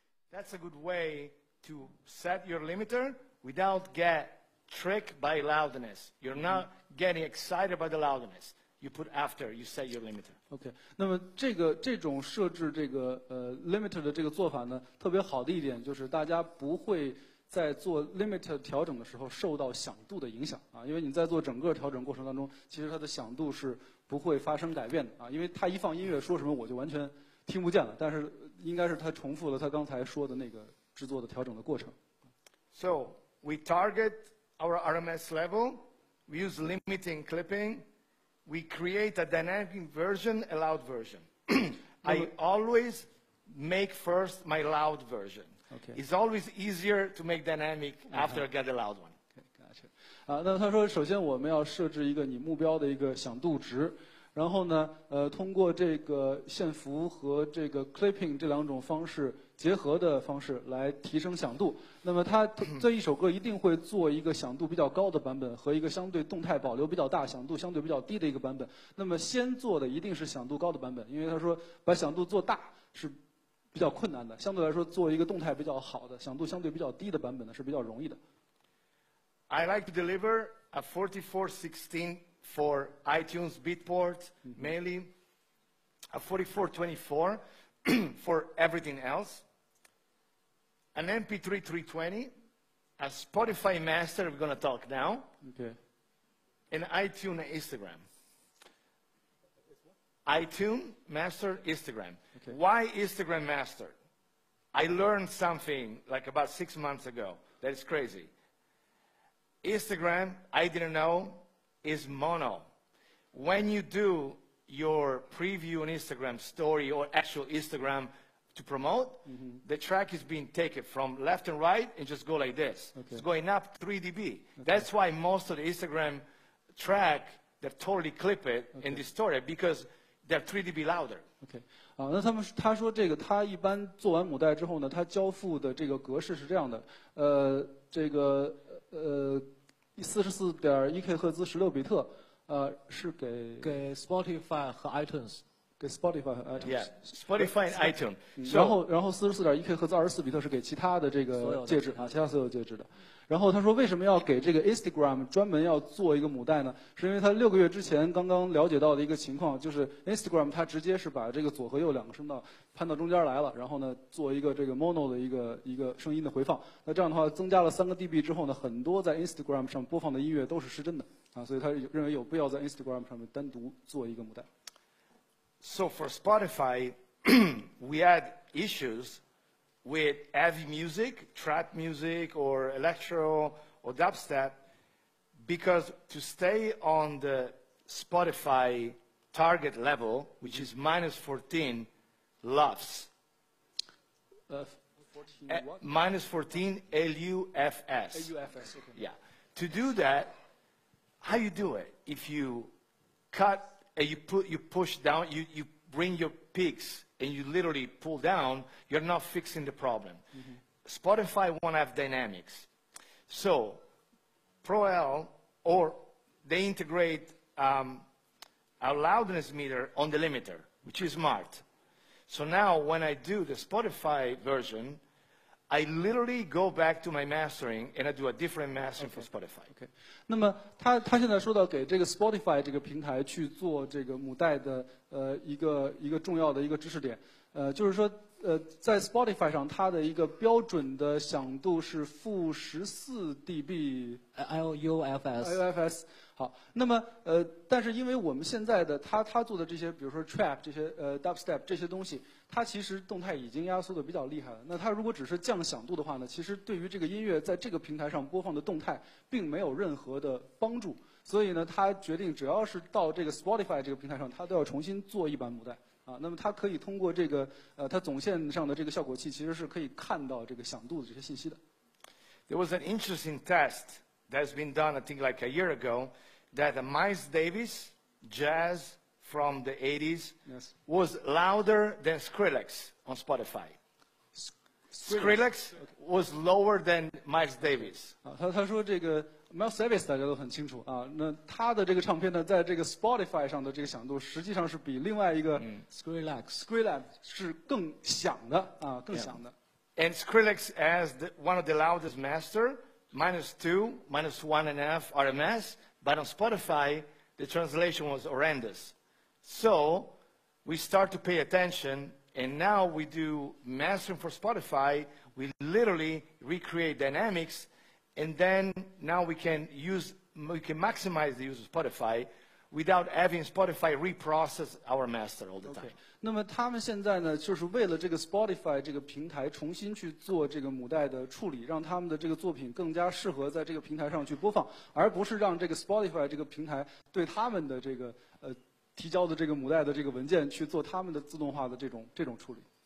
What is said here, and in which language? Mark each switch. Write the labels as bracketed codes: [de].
[en] that's a good way to set your limiter without get tricked by loudness. You're not getting excited by the loudness. You put after you set your limiter. [zh] OK， 那么这种设置limiter 的这个做法呢，特别好的一点就是大家不会在做 limiter 调整的时候受到响度的影响啊，因为你在做整个调整过程当中，其实它的响度是不会发生改变的啊，因为它一放音乐说什么我就完全听不见了，但是应该是他重复了他刚才说的那个制作的调整的过程。 [en] So we target our RMS level. We use limiting clipping. We create a dynamic version, a loud version. I always make first my loud version. Okay. It's always easier to make dynamic after I get the loud one. Gotcha. [zh] 那他说，首先我们要设置一个你目标的一个响度值，然后呢，通过这个线幅和这个 clipping 这两种方式结合的方式来提升响度。那么他这一首歌一定会做一个响度比较高的版本和一个相对动态保留比较大、响度相对比较低的一个版本。那么先做的一定是响度高的版本，因为他说把响度做大是比较困难的，相对来说做一个动态比较好的、响度相对比较低的版本呢是比较容易的。 [en] I like to deliver a 4416 for iTunes Beatport, mainly a 4424 for everything else, an MP3 320, a Spotify master, we're going to talk now, Okay. and iTunes Instagram. iTunes master Instagram. Okay. Why Instagram master? I learned something like about 6 months ago that is crazy. Instagram, I didn't know, is mono. When you do your preview on Instagram story or actual Instagram to promote, the track is being taken from left and right and just go like this. Okay. It's going up 3 dB. That's why most of the Instagram track, they totally clip it in the story because they're 3 dB louder. [zh] OK， 那他说这个他一般做完母带之后呢，他交付的这个格式是这样的，44.1K 赫兹16比特，是给 Spotify 和 iTunes。给 Spotify 和 iTunes。 [en] Yeah, Spotify and iTunes. [zh] 然后44.1K 赫兹24比特是给其他的这个介质啊，其他所有介质的。然后他说为什么要给这个 Instagram 专门要做一个母带呢？是因为他6个月之前刚刚了解到的一个情况，就是 Instagram 它直接是把这个左和右两个声道攀到中间来了，然后呢做一个这个 mono 的一个声音的回放。那这样的话增加了3个 dB 之后呢，很多在 Instagram 上播放的音乐都是失真的啊，所以他认为有必要在 Instagram 上面单独做一个母带。 [en] So for Spotify, we had issues with heavy music, trap music, or electro, or dubstep, because to stay on the Spotify target level, which is minus 14 LUFS. 14 what? Minus 14 LUFS. LUFS, okay. Yeah. To do that, how you do it? If you cut and you push down, you bring your peaks and you literally pull down, you're not fixing the problem. Spotify won't have dynamics. So Pro L, or they integrate a loudness meter on the limiter, which is smart. So now when I do the Spotify version, I literally go back to my mastering and I do a different mastering for Spotify. [zh] OK， 那么他现在说到给这个 Spotify 这个平台去做这个母带的一个重要的一个知识点，就是说在 Spotify 上它的一个标准的响度是-14 dB LUFS。好，那么但是因为我们现在的他做的这些，比如说 trap 这些dubstep 这些东西，它其实动态已经压缩的比较厉害了。那它如果只是降响度的话呢，其实对于这个音乐在这个平台上播放的动态并没有任何的帮助。所以呢，他决定只要是到这个 Spotify 这个平台上，他都要重新做一版母带啊。那么它可以通过这个它总线上的这个效果器，其实是可以看到这个响度的这些信息的。 [en] There was an interesting test that's been done, I think, like a year ago, that Miles Davis jazz from the 80s Yes. was louder than Skrillex on Spotify. Skrillex was lower than Miles Davis. [zh] 啊，他说这个 Miles Davis 大家都很清楚啊，那他的这个唱片呢，在这个 Spotify 上的这个响度，实际上是比另外一个 Skrillex 是更响的啊，更响的。 [en] And Skrillex as one of the loudest master, -2, -1.5 RMS, but on Spotify, the translation was horrendous. So we start to pay attention, and now we do mastering for Spotify. We literally recreate dynamics, and then now we can maximize the use of Spotify without having Spotify reprocess our master all the time. [zh] 那么他们现在呢，就是为了这个 Spotify 这个平台重新去做这个母带的处理，让他们的这个作品更加适合在这个平台上去播放，而不是让这个 Spotify 这个平台对他们的这个提交的这个母带的这个文件去做他们的自动化的这种处理。